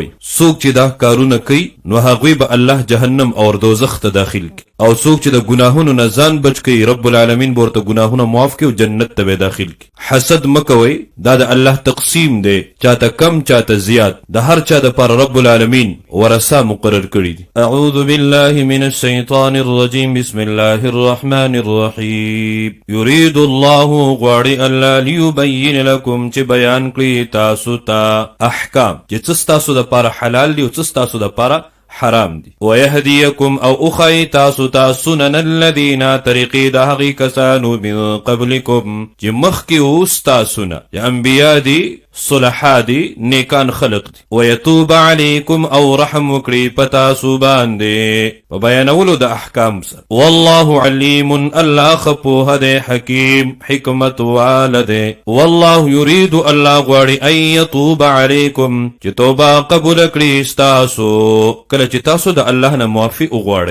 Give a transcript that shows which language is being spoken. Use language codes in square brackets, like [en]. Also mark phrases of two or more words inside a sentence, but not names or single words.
[ps] څوک چې دا کارونه کوي نو هغوی به الله جهنم او دوزخ ته داخل کی، او څوک چې د ګناهونو نه ځان بچ کوي رب العالمین به ورته ګناهونه معاف کوي او جنت ته به داخل کی. حسد مکوئ، دا د الله تقسیم دی، چاته کم چاته زیات، د هر چا دپاره رب العالمین ورثه مقرر کړي دي. [ar] اعوذ بالله من الشیطان الرجیم. بسم الله الرحمن الرحیم. یرید الله [ps] غواړي الله [ar] لیبین لکم [ps] چې بیان کړي تاسو ته احکام چې څه ستاسو دپاره حلال دي او څه ستاسو دپاره حرام دي. ويهديكم او اخي تاسو ته [ar] سنن الذين [ps] طریقې د هغې کسانو [ar] من قبلكم [ps] چې مخکې اوس تاسو نه، چې انبیا دي، صلحا دي، نیکان خلق دي. [ar] ويتوب عليكم [ps] او رحم وکړي په تاسو باندې په بیانولو د احکام سره. [ar] والله علیم [ps] الله خپوه دی، حکیم حکمت واله دی. [ar] والله یرید [ps] الله غواړي [ar] ان یتوب علیکم [ps] چې توبه قبول کړي ستاسو کله چې تاسو د الله نه معافي وغواړئ.